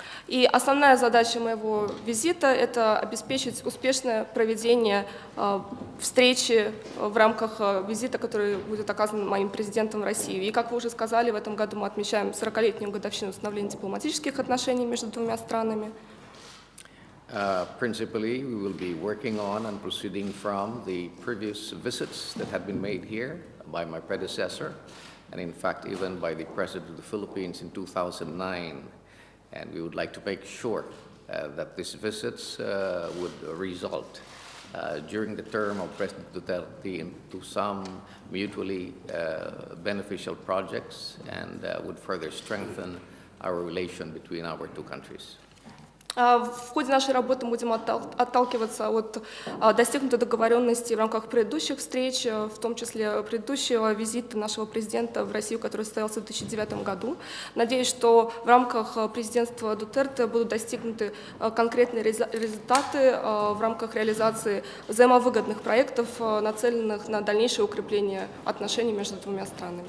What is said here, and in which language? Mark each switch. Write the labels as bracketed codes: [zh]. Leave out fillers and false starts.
[ru] И основная задача моего визита – это обеспечить успешное проведение встречи в рамках визита, который будет оказан моим президентом в Россию. И, как вы уже сказали, в этом году мы отмечаем 40-летнюю годовщину установления дипломатических отношений между двумя странами. [en] Principally, we will be working on and proceeding from the previous visits that had been made here by my predecessor, and in fact, even by the President of the Philippines in 2009. And we would like to make sure that these visits would result during the term of President Duterte into some mutually beneficial projects and would further strengthen our relation between our two countries. [ru] В ходе нашей работы мы будем отталкиваться от достигнутой договоренности в рамках предыдущих встреч, в том числе предыдущего визита нашего президента в Россию, который состоялся в 2009 году. Надеюсь, что в рамках президентства Дутерте будут достигнуты конкретные результаты в рамках реализации взаимовыгодных проектов, нацеленных на дальнейшее укрепление отношений между двумя странами.